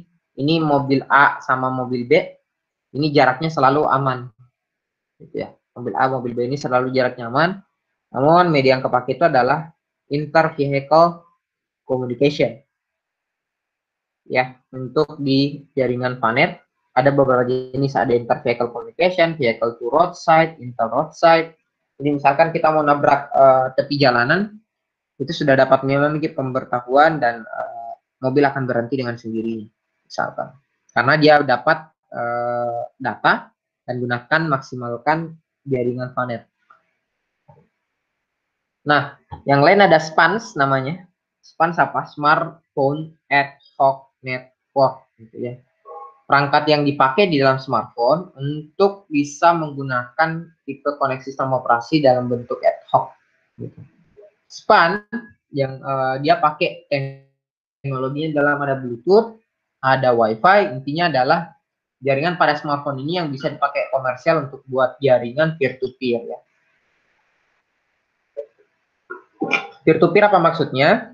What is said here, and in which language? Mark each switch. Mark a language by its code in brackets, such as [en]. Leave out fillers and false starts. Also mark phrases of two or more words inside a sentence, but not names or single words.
[id] Ini mobil A sama mobil B, ini jaraknya selalu aman. Gitu ya. Mobil A, mobil B ini selalu jaraknya aman. Namun media yang kepake itu adalah [en] inter-vehicle communication. [id] Ya, untuk di jaringan Vanet ada beberapa jenis, ada [en] inter-vehicle communication, vehicle to roadside, inter-roadside. [id] Jadi misalkan kita mau nabrak tepi jalanan, itu sudah dapat memiliki pemberitahuan dan mobil akan berhenti dengan sendirinya, misalkan. Karena dia dapat data dan gunakan maksimalkan jaringan Vanet. Nah, yang lain ada SPANS namanya. SPANS apa? [en] Smartphone Ad Hoc Network, [id] gitu ya. Perangkat yang dipakai di dalam smartphone untuk bisa menggunakan tipe koneksi sistem operasi dalam bentuk [en] ad hoc. [id] Gitu. SPAN yang dia pakai teknologinya dalam ada Bluetooth, ada Wi-Fi, intinya adalah jaringan pada smartphone ini yang bisa dipakai komersial untuk buat jaringan peer-to-peer ya. Peer-to-peer apa maksudnya?